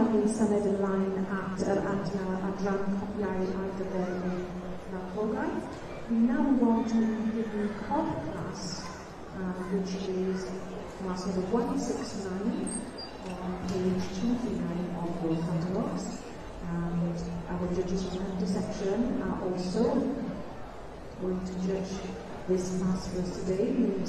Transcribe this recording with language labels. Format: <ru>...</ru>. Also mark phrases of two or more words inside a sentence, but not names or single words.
<cy>symud ymlaen at yr adran copiau ar gyfer y programme.</cy> <en>We now want to give you cod class, which is class number 169 on page 239 of your catalogues. And our judges from the section are also going to judge this class for us today, Mr.</en>